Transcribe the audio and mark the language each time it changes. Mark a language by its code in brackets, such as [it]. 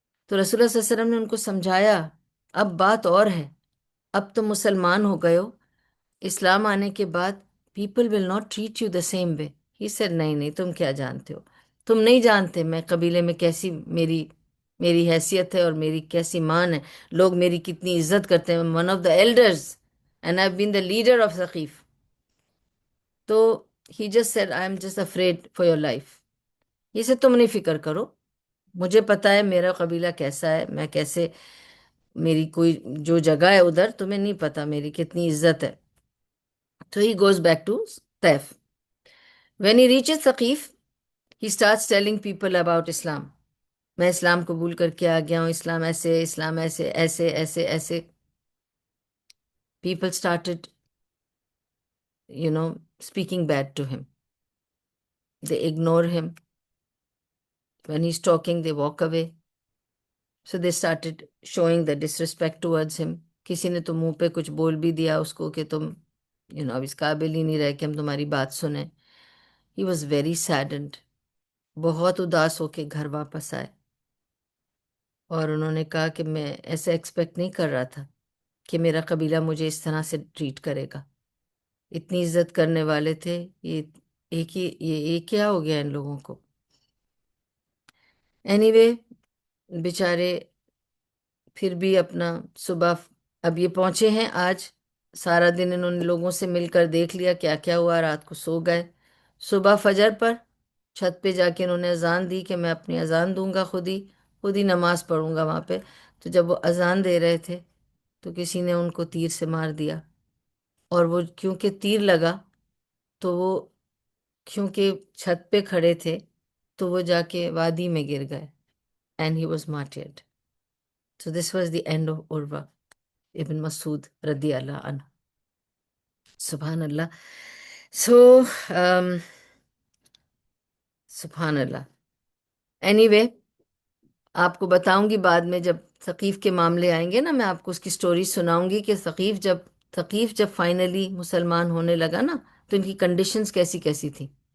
[ur] تو رسول اللہ صلی اللہ علیہ وسلم نے ان کو سمجھایا اب بات اور ہے، اب تم مسلمان ہو گئے ہو، اسلام آنے کے بعد [en] People will not treat you the same way. He said [ur] نہیں نہیں، تم کیا جانتے ہو، تم نہیں جانتے میں قبیلے میں کیسی میری حیثیت ہے اور میری کیسی مان ہے، لوگ میری کتنی عزت کرتے ہیں. [en] One of the elders and I been the leader of Thaqif. [ur] تو [en] He just said I'm just afraid for your life. [ur] یہ سے تم نہیں فکر کرو، مجھے پتا ہے میرا قبیلہ کیسا ہے، میں کیسے، میری کوئی جو جگہ ہے ادھر تمہیں نہیں پتا میری کتنی عزت ہے. [en] تو he goes back to Taif. When he reaches Thaqif He starts telling people about Islam. [ur] میں اسلام قبول کر کے آ گیا ہوں، اسلام ایسے، اسلام ایسے ایسے ایسے ایسے. [en] People started, speaking bad to him. They ignore him. When he's talking, they walk away. So they started showing the disrespect towards him. [ur] کسی نے تو منہ پہ کچھ بول بھی دیا اس کو کہ تم اب اس قابل ہی نہیں رہے کہ ہم تمہاری بات سنیں. [en] He was very saddened. [ur] بہت اداس ہو کے گھر واپس آئے، اور انہوں نے کہا کہ میں ایسے ایکسپیکٹ نہیں کر رہا تھا کہ میرا قبیلہ مجھے اس طرح سے ٹریٹ کرے گا. اتنی عزت کرنے والے تھے، یہ کیا ہو گیا ان لوگوں کو. اینی وے، بیچارے پھر بھی اپنا صبح، اب یہ پہنچے ہیں آج، سارا دن انہوں نے لوگوں سے مل کر دیکھ لیا کیا کیا ہوا، رات کو سو گئے. صبح فجر پر چھت پہ جا کے انہوں نے اذان دی کہ میں اپنی اذان دوں گا، خود ہی نماز پڑھوں گا وہاں پہ. تو جب وہ اذان دے رہے تھے تو کسی نے ان کو تیر سے مار دیا، اور وہ کیونکہ تیر لگا تو وہ، کیونکہ چھت پہ کھڑے تھے تو وہ جا کے وادی میں گر گئے. [en] And he was martyred. So this was the end of Urwa ibn Masud رضی اللہ عنہ. [ar] سبحان اللہ. [en] So [ar] سبحان اللہ. [ur] اینی وے، آپ کو بتاؤں گی بعد میں جب ثقیف کے معاملے آئیں گے نا، میں آپ کو اس کی سٹوری سناؤں گی کہ ثقیف جب فائنلی مسلمان ہونے لگا نا تو ان کی کنڈیشنز کیسی کیسی تھیں.